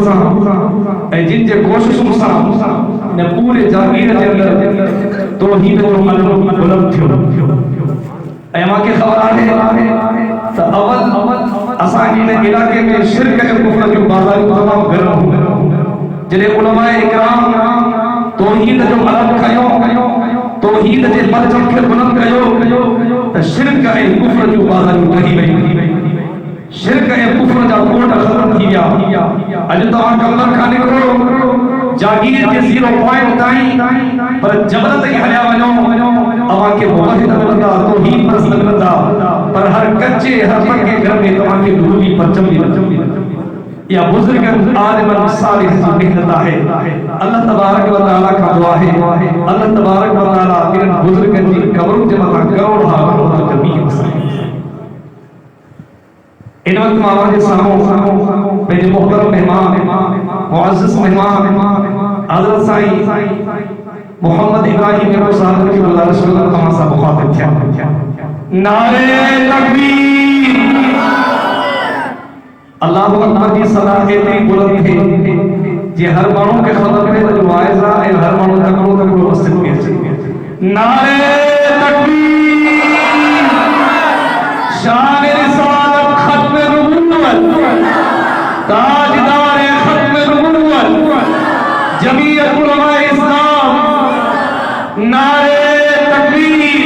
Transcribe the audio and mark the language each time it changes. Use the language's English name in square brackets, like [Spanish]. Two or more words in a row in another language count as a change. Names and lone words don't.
[Sindhi] सां ऐं जिन जे कोशिशुनि सां न पूरे जागीर जे अंदरि तौहीद जो मलबो बुलंद थियो ऐं मूंखे ख़बर आहे त अवल असां इन इलाइक़े में शिरक ऐं कुफ्र जूं बाज़ारूं तमामु गरम हुयूं जॾहिं उलमाए इकराम तौहीद जो मलबो खयो तौहीद जे परचम खे बुलंद कयो त शिरक ऐं कुफ्र जूं बाज़ारूं टही वयूं शिरक ऐं कुफ्र जा कोड ख़त्म थी विया। अॼु तव्हां कमर खां निकिरो जागीर जे 0 पॉइंट ताईं पर जबल ते हलिया वञो अव्हांखे मुवहिद मिलंदा तौहीद बस मिलंदा पर हर कच्चे हर पक्के घर में तव्हांखे नूरी परचम मिलंदा या बुजुर्गन आलिमन सालिह जी मेहनत आहे। [Arabic] الله تبارك وتعالى [Sindhi] का दुआ है [Arabic] الله تبارك وتعالى [Sindhi] इन्हनि बुजुर्गन जी कब्रुनि जे मथां करोड़ हां जमीन वसाए। इन वक्त मां जे सामूं पंहिंजे मोहतरम मेहमान मुअज़्ज़िज़ मेहमान हज़रत साईं मोहम्मद इब्राहिम साहब की गुज़ारिश में तमाम सां मुखातिब थिया। नारे तकबीर [Arabic] الله أكبر [Sindhi] की सलाह एतरी बुलंद है जे हर माण्हू खे ख़बर पए त वाइज़ आहे ऐं हर माण्हू तकड़ो मस्जिद में अचे। नारे तकबीर शान रिसालत खत्म नबूवत ताजदार खत्म नबूवत जमीयत उलमाए इस्लाम नारे तकबीर।